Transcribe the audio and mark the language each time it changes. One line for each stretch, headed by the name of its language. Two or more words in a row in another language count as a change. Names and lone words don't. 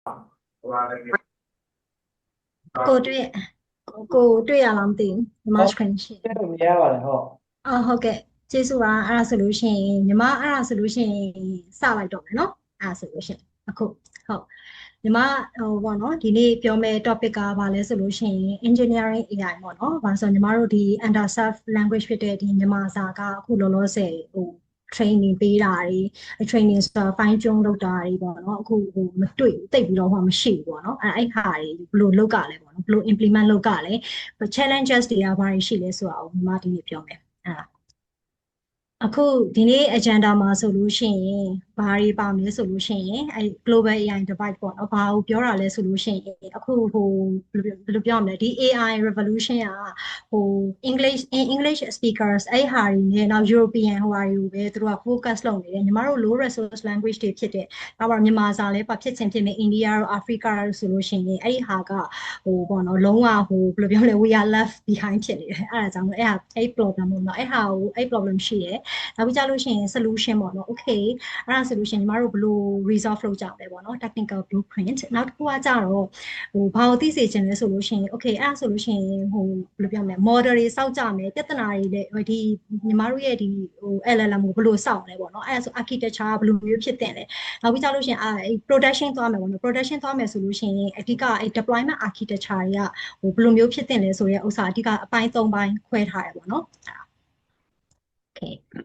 Burmese: côတွေ့ကိုတွေ့ရလားမသိဘူးညီမ screen ရှိ တဲ့လို့မရပါနဲ့ဟုတ် အော်ဟုတ်ကဲ့ကျေးဇူးပါအဲ့ဒါဆိုလို့ရှိရင်ညီမအဲ့ဒါဆိုလို့ရှိရင်စလိုက်တော့မယ်နော်အဲ့ဒါဆိုလို့ရှိရင်အခုဟုတ်ညီမဟိုပေါ့နော်ဒီနေ့ပြောမယ့် topic ကဘာလဲဆိုလို့ရှိရင်
English: engineering AI
Burmese: ပေါ့နော်ဘာလို့ဆိုညီမတို့ဒီ
English: underserved language
Burmese: ဖြစ်တဲ့ဒီမြန်မာစာကအခုလောလောဆယ်ဟို training ပေးတာတွေ training ဆိုတာ
English: fine tune
Burmese: လုပ်တာတွေပေါ့နော်အခုဟိုမတွေ့တိ တ်ပြီးတော့ဟိုမရှိဘူးပေါ့နော်အဲ့ဟာတွေဘယ်လိုလုပ်ကြလဲပေါ့နော်ဘယ်လို implement လုပ်ကြလဲ challenges တွေကဘာတွေရှိလဲဆိုတာကိုညီမဒီနေ့ပြောမယ်အဲ့ဒါအခုဒီနေ့ agenda မှာဆိုလို့ရှိရင်ဘာတွေပါမလဲဆိုလို့ရှိရင်အဲ
English: global AI divide
Burmese: ပေါ့နော်ဘာကိုပြောတာလဲဆိုလို့ရှိရင်အခု ဟိုဘယ်လိုပြောရမလဲဒီ
English: AI revolution
Burmese: ကဟို
English: English speakers
Burmese: အဲ့ဟာတွေနဲ့နောက် European ဟိုဟာတွေကိုပဲသူတို့က focus လုပ်နေတယ်ညီမတို့
English: low resource language
Burmese: တွေဖြစ်တဲ့ဒါပါမြန်မာစာလဲပါဖြစ်ချင်ဖြစ်နေ India တို့ Africa တို့ဆိုလို့ရှိရင်အဲ့ဒီဟာကဟိုပေါ့နော်လုံးဝဟိုဘယ်လိုပြောလဲ
English: we are left behind
Burmese: ဖြစ်နေတယ်အဲ့ဒါကြောင့်အဲ့ဟာအဲ့ problem ပေါ့နော်အဲ့ဟာကိုအဲ့ problem ရှိ တယ်နောက်ပြီးကြလို့ရှိရင် solution ပေါ့နော် okay အဲ့ဒါ solution ညီမတို့ဘယ်လို resolve လုပ်ကြမလဲပေါ့နော်
English: technical blueprint
Burmese: နောက်တစ်ခုကကြတော့ ဟိုဘာကိုသိစေချင်လဲဆိုလို့ရှိရင် okay အဲ့ဒါဆိုလို့ရှိရင်ဟိုဘယ်လိုပြောမလဲ model တွေစောက်ကြမယ်ပြဿနာတွေလည်းဒီညီမတို့ရဲ့ဒီဟို LLM ကိုဘယ်လိုစောက်လဲပေါ့နော်အဲ့ဒါဆို architecture ကဘယ်လိုမျိုးဖြစ်တင်လဲနောက်ပြီးကြလို့ရှိရင်အဲ့ production သွားမယ်ပေါ့နော် production သွားမယ်ဆိုလို့ရှိရင်အဓိကအဲ့
English: deployment architecture
Burmese: တွေကဟိုဘယ်လိုမျိုးဖြစ်တင်လဲဆိုတဲ့ဥစ္စာအဓိကအပိုင်း၃ပိုင်းခွဲထားရပေါ့နော် okay